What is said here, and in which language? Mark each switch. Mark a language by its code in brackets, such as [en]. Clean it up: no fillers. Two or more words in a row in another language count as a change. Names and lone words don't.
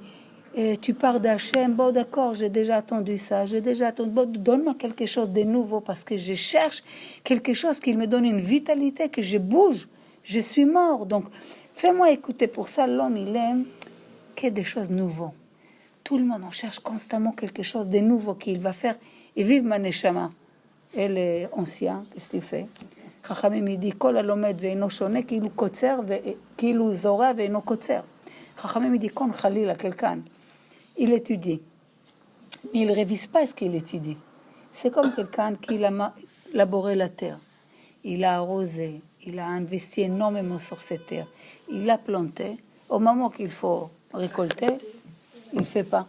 [fr] Et tu pars d'Hachem, bon d'accord, j'ai déjà attendu ça, bon, donne-moi quelque chose de nouveau parce que je cherche quelque chose qui me donne une vitalité, que je bouge, je suis mort. Donc, fais-moi écouter. Pour ça, l'homme, il aime que des choses nouvelles. Tout le monde, on cherche constamment quelque chose de nouveau qu'il va faire. Et vive ma neshama. Elle est ancienne, qu'est-ce qu'il fait? Chachamim, il dit, [he] כל הלומד ואינו שונה, כאילו קוצר, כאילו זורע ואינו קוצר. [fr] Chachamim, il dit, quand Khalil a quelqu'un, il étudie, mais il ne révise pas ce qu'il étudie. C'est comme quelqu'un qui a labouré la terre. Il a arrosé, il a investi énormément sur cette terre. Il a planté. Au moment qu'il faut récolter, il ne fait pas.